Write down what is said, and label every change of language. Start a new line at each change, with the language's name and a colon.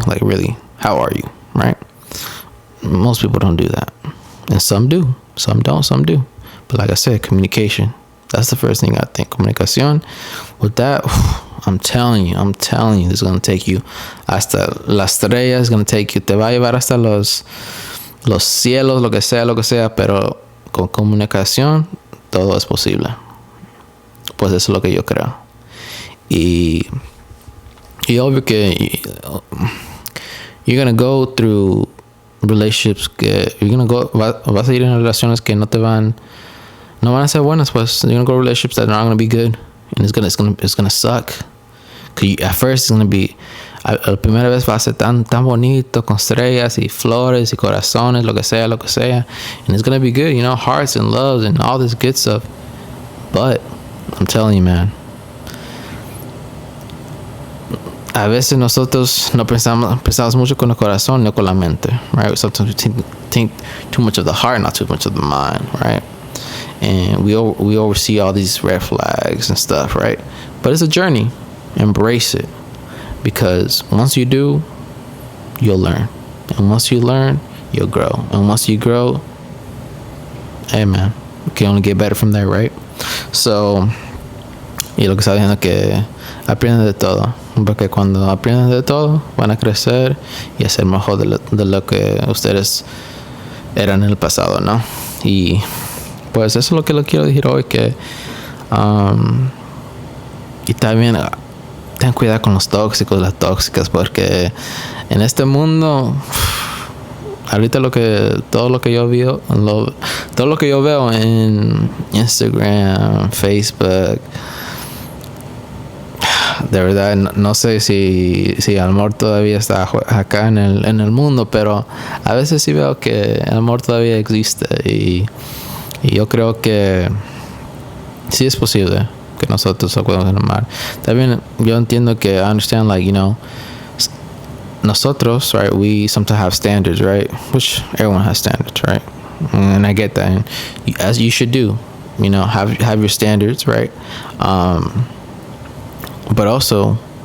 English: Like, really, how are you, right? Most people don't do that. And some do. Some don't, some do. But like I said, communication. That's the first thing I think. Comunicación. With that, I'm telling you, this is going to take you
Spanish: hasta las estrellas.
English: It's going to take you,
Spanish: te va a llevar hasta los cielos, lo que sea, pero con comunicación todo es posible. Pues eso es lo que yo creo. Y obvio que
English: you're going to go through relationships
Spanish: que vas a ir en relaciones que no van a ser buenas,
English: pues you're gonna go relationships that are not gonna be good, and it's gonna suck. Cause at first it's gonna be,
Spanish: la primera vez va a ser tan bonito, con estrellas y flores y corazones, lo que sea,
English: and it's gonna be good, hearts and loves and all this good stuff. But I'm telling you, man,
Spanish: a veces nosotros no pensamos mucho con el corazón, no con la mente, right?
English: Sometimes we think too much of the heart, not too much of the mind, right? And we oversee all these red flags and stuff, right? But it's a journey. Embrace it, because once you do, you'll learn, and once you learn, you'll grow, and once you grow, hey man, you can only get better from there, right?
Spanish: So, y lo que está diciendo que aprenden de todo, porque cuando aprenden de todo van a crecer y a ser mejor de lo que ustedes eran en el pasado, ¿no? Y pues eso es lo que le quiero decir hoy, que y también ten cuidado con los tóxicos, las tóxicas, porque en este mundo ahorita todo lo que yo veo en Instagram, Facebook, de verdad, no sé si el amor todavía está acá en el mundo, pero a veces sí veo que el amor todavía existe y yo creo que sí es posible que nosotros lo podamos amar. También yo entiendo que
English: I understand, like, you know, nosotros, right, we sometimes have standards, right, which everyone has standards, right, and I get that, and as you should do, you know, have your standards, right, but also